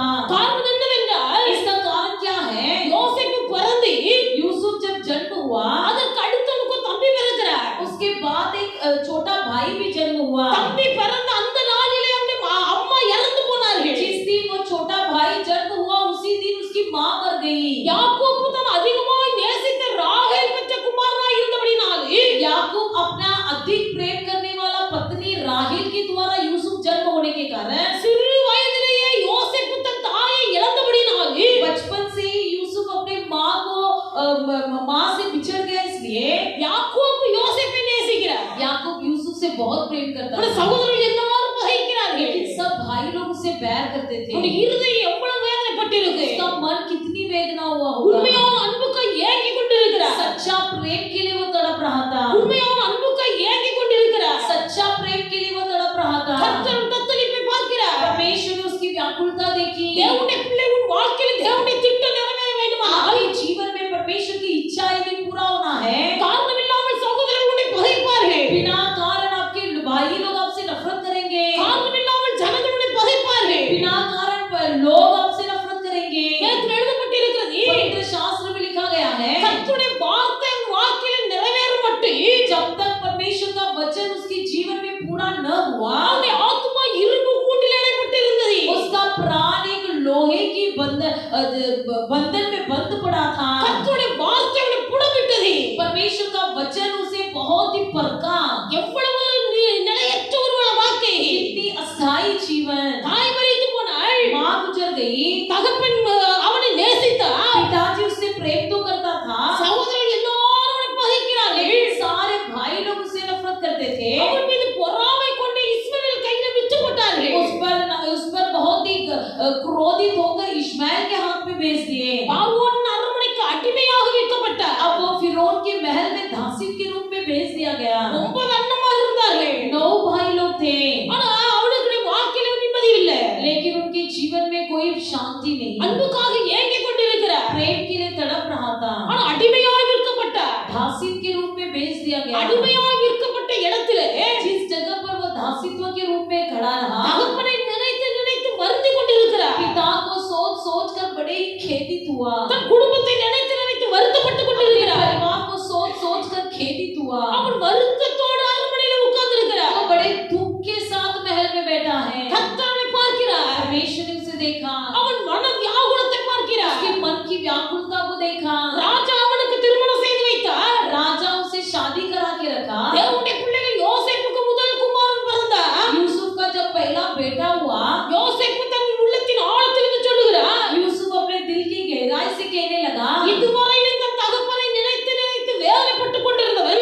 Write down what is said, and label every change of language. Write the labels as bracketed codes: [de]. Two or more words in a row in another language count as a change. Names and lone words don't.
[ta] காரணம் என்னவென்றால் [hi] इसका कारण क्या है? [ta] யோசேப்பு பிறந்து [hi] यूसुफ जब जन्म हुआ, [ta] அதற்கு அடுத்து அவனுக்கு ஒரு தம்பி பிறக்கிறார். [hi] उसके बाद एक छोटा भाई भी जन्म हुआ। [ta] தம்பி பிறந்த அந்த நாளிலே அவனுடைய அம்மா இறந்து போனார்கள். [hi] जिस दिन वो छोटा भाई जन्म हुआ, उसी दिन उसकी माँ मर गई। [ta] யாக்கோபு தான் அதிகமாய் நேசித்த ராகேல் பெற்ற குமாரனாய் இருந்தபடினால் [hi] याकूब अपना अधिक प्रेम करने वाला पत्नी राहेल के द्वारा यूसुफ जन्म होने के कारण [ta] சிறு வயதிலேயே யோசேப்பு தன் தாயை இழந்தபடினால் [hi] बचपन से ही यूसुफ अपने माँ को माँ से बिछड़ गया। इसलिए [ta] யாக்கோபு யோசேப்பை நேசிக்கிறார். [hi] याकूब यूसुफ से बहुत प्रेम करता [ta] அவருடைய [hi] था, [ta] சகோதரர்கள் எல்லாரும் பகைக்கிறார்கள். [hi] लेकिन सब भाई लोग उससे बैर करते [ta] அவருடைய [hi] थे। [ta] இருதயம் எவ்வளவு வேதனைப்பட்டிருக்கு. [hi] उसका मन कितनी वेदना हुआ होगा। [ta] உண்மையான அன்புக்காய் ஏங்கி கொண்டிருக்கிறார். [hi] सच्चा प्रेम के लिए वो तड़प रहा था। [ta] உண்மையான அன்புக்காய் ஏங்கி கொண்டிருக்கிறார். [hi] सच्चा प्रेम के लिए वो तड़प रहा था। [ta] கர்த்தர் தத்தளிப்பை பார்க்கிறார். [hi] परमेश्वर ने उसकी व्याकुलता देखी। [ta] தேவனுடைய பிள்ளை உன் வாழ்க்கையில் தேவனுடைய திட்டம் நிறைவேற வேண்டுமானால் [hi] आपके जीवन में परमेश्वर की इच्छा यदि पूरा होना है, [ta] காரணம் இல்லாமல் சகோதரர்கள் உன்னை பகைப்பார்கள். [hi] बिना कारण आपके भाई लोग आपसे नफरत करेंगे, [ta] காரணம் இல்லாமல் ஜனங்கள் உன்னை பகைப்பார்கள். [hi] बिना कारण पर लोग आपसे नफरत करेंगे। [ta] வேதத்தில் எழுதப்பட்டிருக்கிறது, [hi] पवित्र शास्त्र में लिखा गया है, [ta] கர்த்தருடைய வார்த்தை உன் வாழ்க்கையில் நிறைவேறும் மட்டும் [hi] जब तक परमेश्वर का वचन उसके जीवन में पूरा न हुआ, [ta] அவனுடைய ஆத்துமா இரும்பு கூட்டில் அடைபட்டிருந்தது. [hi] उसका प्राण एक लोहे की बंधन में बंद पड़ा था। [ta] கர்த்தருடைய வார்த்தை அவனை புடமிட்டது. [hi] परमेश्वर का वचन उसे बहुत ही परका। [ta] எவ்வளவு நிலையற்ற ஒரு வாழ்க்கை. [hi] कितनी अस्थायी जीवन। [ta] தாய் மரித்து போனாள். [hi] माँ गुजर गई, [ta] தகப்பன் அவனை நேசித்தார். [hi] पिताजी उससे प्रेम तो करता था, [ta] சகோதரர்கள் எல்லாரும் அவனை பகைக்கிறார்கள். [hi] लेकिन सारे भाई लोग उससे नफरत करते थे। [ta] அவன் மீது பொறாமை கொண்டு இஸ்மவேல் கையில விற்று போட்டார்கள். [hi] उस पर बहुत ही क्रोधित होकर इश्माएल के हाथ में भेज दिए। [ta] பார்வோன் அரண்மனைக்கு அடிமையாக விற்கப்பட்டார். [hi] अब वो फिरौन के महल में दासी के रूप में भेज दिया गया। [ta] 9 அண்ணமா இருந்தார்கள். [hi] 9 भाई लोग थे, [ta] ஆனா அவனுக்கு வாழ்க்கையில நிம்மதி இல்ல. [hi] लेकिन उनके जीवन में कोई शांति नहीं। [ta] அன்புக்காக ஏங்கி கொண்டிருக்கிறார். [hi] प्रेम के लिए तड़प रहा था, [ta] ஆனா அடிமையாய் விற்கப்பட்டார். [hi] दासी के रूप में भेज दिया गया। [ta] அடிமையாய் விற்கப்பட்ட இடத்திலே [hi] जिस जगह पर वो दासित्व के रूप में खड़ा रहा, [ta] தகப்பனை நினைத்து நினைத்து வருந்தி கொண்டிருக்கிறார். [hi] पिता को सोच सोच कर बड़े ही खेदित हुआ। [ta] தன் குடும்பத்தை நினைத்து நினைத்து வருத்தப்பட்டு கொண்டிருக்கிறார். [hi] परिवार को सोच सोच कर खेदित हुआ। [ta] அவன் வருத்தத்தோடு அரண்மனையில உட்கார்ந்திருக்கிறார். [hi] वो बड़े दुख के साथ महल में बैठा है। [ta] கர்த்தரை பார்க்கிறார். [hi] परमेश्वर ने उसे देखा, [ta] அவன் மன வியாகுலத்தை பார்க்கிறார். [hi] उसके मन की व्याकुलता को देखा। [ta] ராஜா அவனுக்கு திருமணம் செய்து வைத்தார். [hi] राजा उसे शादी करा के रखा। [ta] தேவனுடைய பிள்ளைகள் யோசேப்புக்கு முதல் குமாரன் பிறந்தார். [hi] यूसुफ का जब पहला बेटा हुआ, [ta] யோசேப்பு தன் உள்ளத்தின் ஆழத்திலிருந்து சொல்லுகிறார், [hi] यूसुफ अपने दिल की गहराई से कहने लगा, [ta] இதுவரையிலும் தன் தகப்பனை நினைத்து நினைத்து வேதனைப்பட்டுக் கொண்டிருந்தவன்,